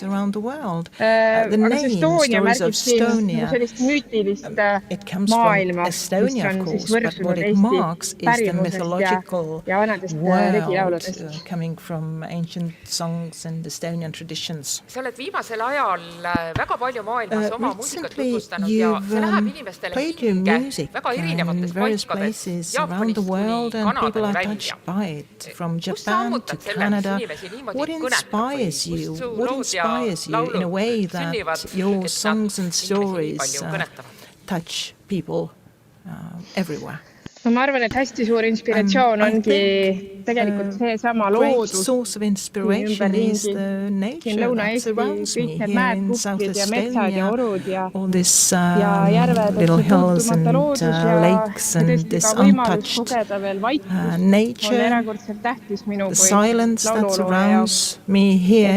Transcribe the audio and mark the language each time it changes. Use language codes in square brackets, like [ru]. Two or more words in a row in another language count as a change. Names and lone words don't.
[et] Aga see Estonia märgib siin sellist müütilist maailma, mis on siis võrsunud Eesti pärimusest ja vanadest regilauludest. Sa oled viimasel ajal väga palju maailmas oma muusikat tutvustanud ja see läheb inimestele hinge väga erinevatest paikadest Jaapanist kuni Kanadani välja. [en] To Canada. What inspires you? What inspires you in a way that your songs and stories touch people everywhere? [et] Ma arvan, et hästi suur inspiratsioon ongi tegelikult see sama loodus. [en] Source of inspiration is the nature that surrounds me here in South Estonia. All these little hills and lakes and this untouched nature, the silence that surrounds me here.